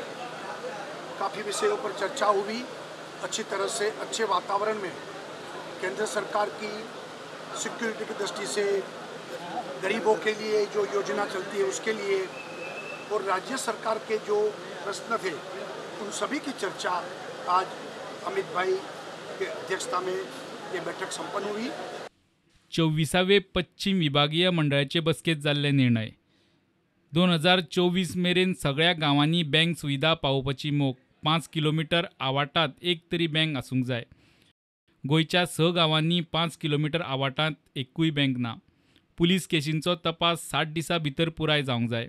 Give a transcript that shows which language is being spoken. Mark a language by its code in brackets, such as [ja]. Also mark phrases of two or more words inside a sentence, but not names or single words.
[hi] काफ़ी विषयों पर चर्चा हुई. अच्छी तरह से अच्छे वातावरण में केंद्र सरकार की सिक्योरिटी की दृष्टि से गरीबों के लिए जो योजना चलती है उसके लिए और राज्य सरकार के जो प्रश्न थे उन सभी की चर्चा आज अमित भाई के अध्यक्षता में ये बैठक संपन्न हुई. [kok] 24वे पश्चिम विभागीय मंडळाचे बसकेत जाल्ले निर्णय. 2024 मेरेन सगळ्या गांवांनी बँक सुविधा पावोवपाची मोख. 5 किलोमीटर आवाठांत एक तरी बँक आसूंक जाय. गोंयच्या 6 गांवांनी 5 किलोमीटर आवाठांत एकूय बँक ना. पुलीस केसींचो तपास 60 दिसां भितर पुराय जावंक जाय.